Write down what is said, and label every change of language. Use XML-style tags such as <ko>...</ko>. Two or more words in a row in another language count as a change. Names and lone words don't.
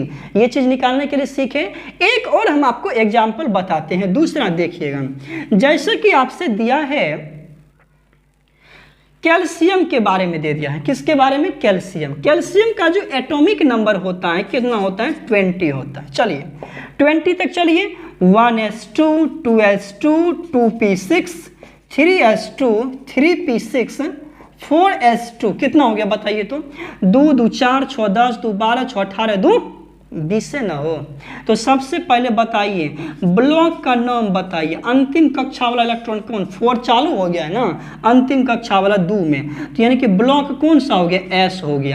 <hi>ये चीज निकालने के लिए सीखे। एक और हम आपको एग्जाम्पल बताते हैं, दूसरा देखिएगा। जैसे कि आपसे दिया है कैल्शियम के बारे में दे दिया है, किसके बारे में, कैल्शियम। कैल्शियम का जो एटॉमिक नंबर होता है कितना होता है, 20 होता है। चलिए 20 तक चलिए, 1s2, 2s2, 2p6, 3s2, 3p6, 4s2, कितना हो गया बताइए तो, 2 2 4 6 10, 2 12, 6 18, 2 20 से ना हो। तो सबसे पहले बताइए ब्लॉक का नाम बताइए, अंतिम कक्षा वाला इलेक्ट्रॉन कौन, 4 चालू हो गया है ना, अंतिम कक्षा वाला 2 में, तो यानी कि ब्लॉक कौन सा हो गया, एस हो गया।</hi>